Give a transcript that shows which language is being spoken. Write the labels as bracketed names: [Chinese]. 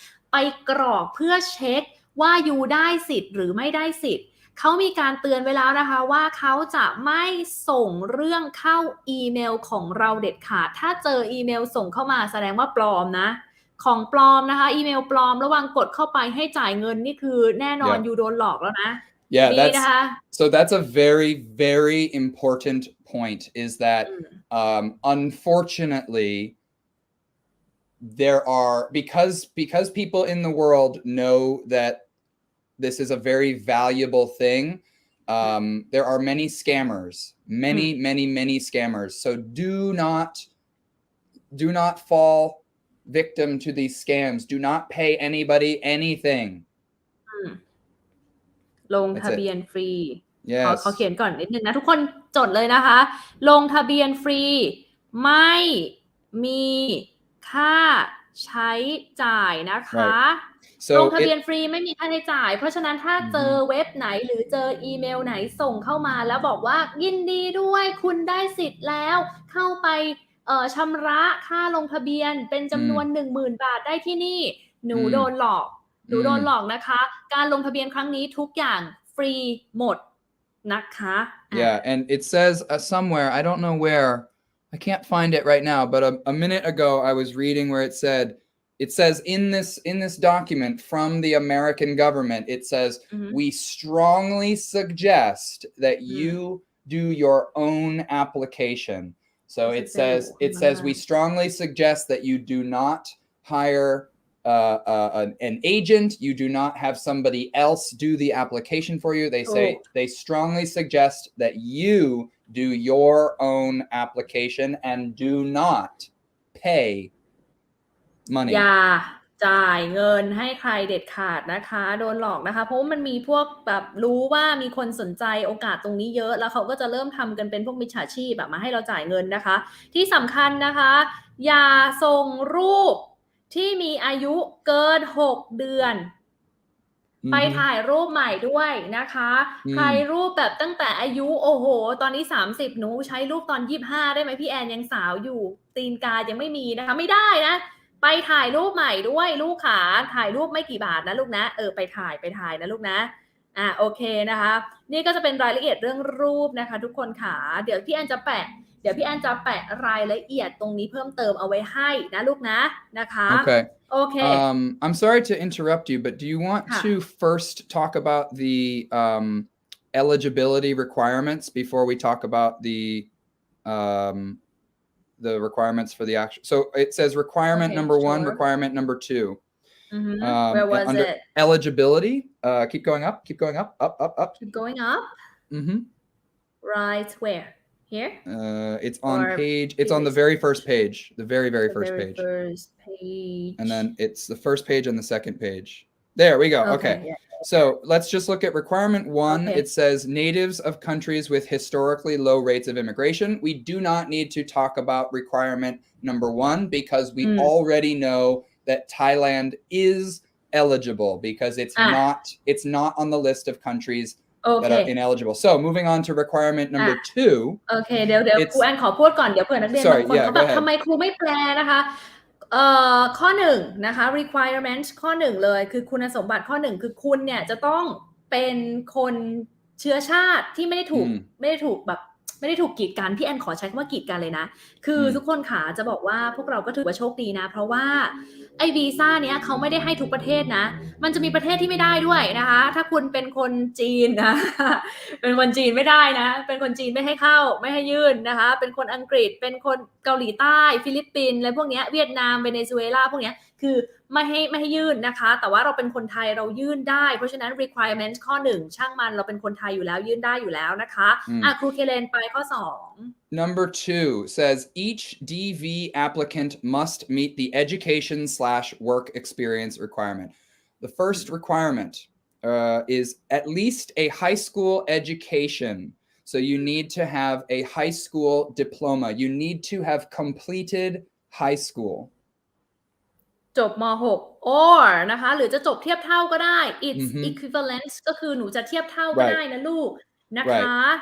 [Thai] ไปกรอกเพื่อเช็คว่า you ได้สิทธิ์หรือไม่ได้สิทธิ์เขามีการเตือนไว้แล้วนะคะว่าเขาจะไม่ส่งเรื่องเข้าอีเมลของเราเด็ดขาดถ้าเจออีเมลส่งเข้ามาแสดงว่าปลอมนะของปลอมนะคะอีเมลปลอมระวังกดเข้าไปให้จ่ายเงินนี่คือแน่นอน you โดนหลอกแล้วนะ [English] so that's a very very important point is that unfortunately there are because people in the world know that this is a very valuable thing there are many scammers many scammers so do not fall victim to these scams do not pay anybody anything [Thai] ลงทะเบียนฟรีขอเขียนก่อนนิดนึงนะทุกคนจดเลยนะคะลงทะเบียนฟรีไม่มีค่าใช้จ่ายนะคะลงทะเบียนฟรีไม่มีค่าใช้จ่ายเพราะฉะนั้นถ้าเจอเว็บไหนหรือเจออีเมลไหนส่งเข้ามาแล้วบอกว่ายินดีด้วยคุณได้สิทธิ์แล้วเข้าไป ชำระค่าลงทะเบียนเป็นจำนวน 10,000 บาทได้ที่นี่หนูโดนหลอกนะคะการลงทะเบียนครั้งนี้ทุกอย่างฟรีหมดนะคะ [English] Yeah and it says somewhere I don't know where I can't find it right now but a minute ago I was reading where it says in this document from the American government it says we strongly suggest that you do your own application so it says we strongly suggest that you do not hire an agent you do not have somebody else do the application for you they say they strongly suggest that you do your own application and do not pay money อย่าจ่ายเงินให้ใครเด็ดขาดนะคะโดนหลอกนะคะเพราะว่ามันมีพวกแบบรู้ว่ามีคนสนใจโอกาสตรงนี้เยอะแล้วเขาก็จะเริ่มทำกันเป็นพวกมิจฉาชีพแบบมาให้เราจ่ายเงินนะคะที่สำคัญนะคะอย่าส่งรูปที่มีอายุเกิน6เดือน ไปถ่ายรูปใหม่ด้วยนะคะใครรูปแบบตั้งแต่อายุโอ้โหตอนนี้30หนูใช้รูปตอน25ได้ไหมพี่แอนยังสาวอยู่ตีนกายังไม่มีนะคะไม่ได้นะไปถ่ายรูปใหม่ด้วยลูกขาถ่ายรูปไม่กี่บาทนะลูกนะไปถ่ายนะลูกนะโอเคนะคะนี่ก็จะเป็นรายละเอียดเรื่องรูปนะคะทุกคนค่ะเดี๋ยวพี่แอนจะแปะรายละเอียดตรงนี้เพิ่มเติมเอาไว้ให้นะลูกนะคะ Okay. I'm sorry to interrupt you, but do you want to first talk about the eligibility requirements before we talk about the requirements for the action? So it says requirement number 1, requirement number 2. Where was under it? Eligibility. Keep going up. Up. Keep going up. Right where? Here? It's on page. It's on the very first page. The very first page. First page. And then it's the first page and the second page. There we go. Okay. Yeah. So let's just look at requirement 1. It says natives of countries with historically low rates of immigration. We do not need to talk about requirement number 1 because we already know that Thailand is eligible because it's not on the list of countries that are ineligible. So moving on to requirement number 2. [Thai] โอเคเดี๋ยวครูแอนขอพูดก่อนเดี๋ยวเผื่อนักเรียนบางคนเขาแบบทำไมครูไม่แปลนะคะข้อ1นะคะ requirement ข้อ1เลยคือคุณสมบัติข้อ1คือคุณเนี่ยจะต้องเป็นคนเชื้อชาติที่ไม่ได้ถูกแบบไม่ได้ถูกกีดกันพี่แอนขอใช้คำว่ากีดกันเลยนะคือทุกคนค่ะจะบอกว่าพวกเราก็ถือว่าโชคดีนะเพราะว่าไอ้วีซ่าเนี้ยเขาไม่ได้ให้ทุกประเทศนะมันจะมีประเทศที่ไม่ได้ด้วยนะคะถ้าคุณเป็นคนจีนนะ เป็นคนจีนไม่ได้นะเป็นคนจีนไม่ให้เข้าไม่ให้ยื่นนะคะเป็นคนอังกฤษเป็นคนเกาหลีใต้ฟิลิปปินส์อะไรพวกเนี้ยเวียดนามเวเนซุเอลาพวกเนี้ยคือไม่ให้ยื่นนะคะแต่ว่าเราเป็นคนไทยเรายื่นได้เพราะฉะนั้น requirement ข้อ1ช่างมันเราเป็นคนไทยอยู่แล้วยื่นได้อยู่แล้วนะคะครูเคเลนไปข้อ2 [English] Number 2 says each DV applicant must meet the education/work experience requirement. The first requirement is at least a high school education. So you need to have a high school diploma. You need to have completed high school. [Thai] จบม.6 or นะคะหรือจะจบเทียบเท่าก็ได้ [English] it's equivalent [Thai] ก็คือหนูจะเทียบเท่าก็ได้นะลูกนะคะ